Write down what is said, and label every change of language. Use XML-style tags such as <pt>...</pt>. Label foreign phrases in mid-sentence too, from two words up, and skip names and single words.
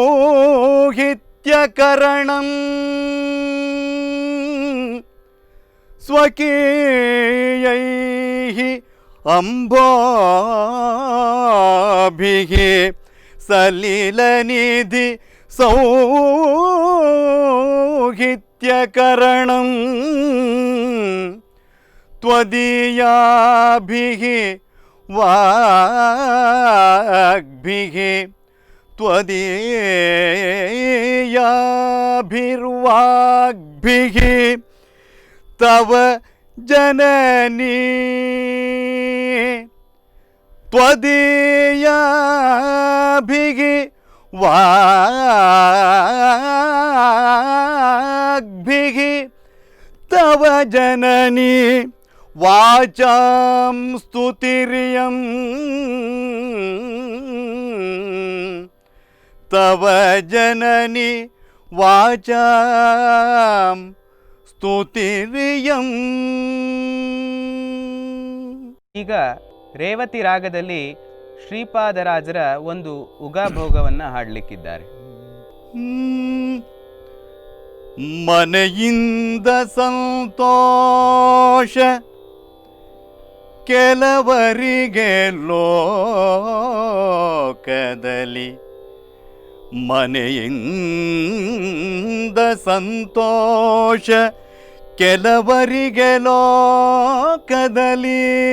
<sa>ಸೌಹಿತ್ಯಕರಣಂ ಸ್ವಕೀಯೈಃ ಅಂಬೋಭಿಃ ಸಲಿಲನಿಧಿ ಸೌಹಿತ್ಯಕರಣಂ ತ್ವದೀಯಾಭಿಃ ವಾಗ್ಭಿಃ ತ್ವದೀಯಾಭಿರ್ವಾಗ್ಭಿಃ ತವ ಜನನೀ ತ್ವದೀಯಾಭಿಃ ವಾಗ್ಭಿಃ ತವ ಜನನೀ ವಾಚಾಂ ಸ್ತುತಿರ್ಯಂ ತವ ಜನನಿ ವಾಚಾಂ ಸ್ತುತಿರ್ಯಂ.</sa> <kn>ಈಗ ರೇವತಿ ರಾಗದಲ್ಲಿ ಶ್ರೀಪಾದರಾಜರ ಒಂದು ಉಗಾಭೋಗವನ್ನು ಹಾಡಲಿಕ್ಕಿದ್ದಾರೆ. ಮನೆಯಿಂದ ಸಂತೋಷ ಕೆಲವರಿಗೆ ಲೋಕದಲ್ಲಿ, ಮನೆಯಿಂದ ಸಂತೋಷ ಕೆಲವರಿಗೆ ಲೋಕದಲ್ಲಿ,</kn>